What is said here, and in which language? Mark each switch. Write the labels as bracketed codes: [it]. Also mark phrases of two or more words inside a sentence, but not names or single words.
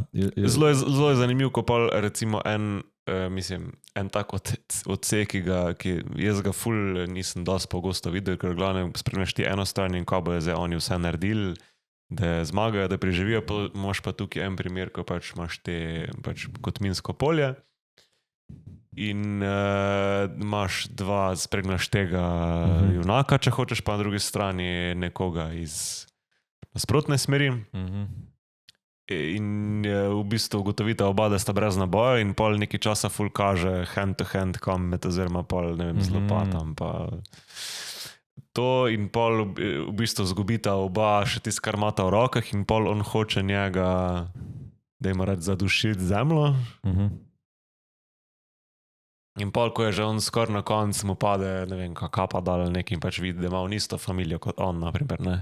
[sl] Zelo je zanimiv, ko pol recimo en tak odsek, ki jaz ga ful nisem dosti pogosto videl, ker glavno spremljaš ti eno stran in ko bojo zdaj oni vse naredili, da zmagajo, da preživijo, imaš pa tukaj en primer, ko pač imaš te pač kot minsko polje in imaš dva, spremljaš tega junaka, če hočeš, pa na drugi strani nekoga iz nasprotne smeri. In v bistvu ugotovite oba, da sta brez naboja in pol nekaj časa ful kaže [en] hand to hand combat [sl] oziroma pol, ne vem, z lopatam pa to in pol v bistvu zgubita oba še tist, kar imata v rokah in pol on hoče njega, da ima reč zadušiti zemljo. In pol, ko je že on skoraj na koncu, mu pade, ne vem, kapa dal nekaj in pač vidi, da ima on isto familijo kot on, naprimer, ne.